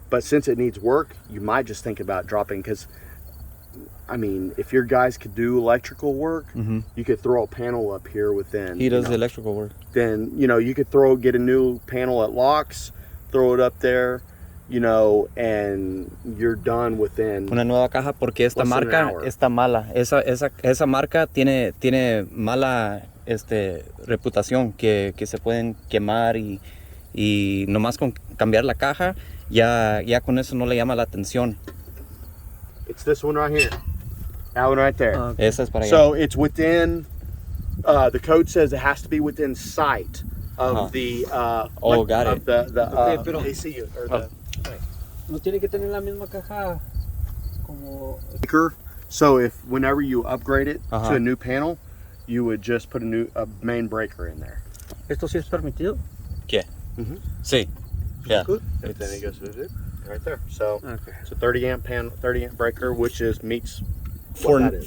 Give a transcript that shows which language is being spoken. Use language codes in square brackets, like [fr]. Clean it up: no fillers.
[en] But since it needs work, you might just think about dropping, because I mean, if your guys could do electrical work, you could throw a panel up here within. He does the electrical work. Then, you could get a new panel at Locks, throw it up there, and you're done within. [es] Una nueva caja, porque esta marca está mala. Esa marca tiene mala reputación, que se pueden quemar y nomás con cambiar la caja, ya con eso no le llama la atención. [en] It's this one right here. That one right there. [es] Esa es para allá. [en] So it's within, the code says it has to be within sight of the, got it. Of the ACU. Or the, [es] No tiene que tener la misma caja como... [en] So whenever you upgrade it to a new panel, you would just put a main breaker in there. [es] ¿Esto sí es permitido? ¿Qué? Sí. Yeah. [en] And then it goes right there. So it's a 30 amp panel, 30 amp breaker, which meets what that is.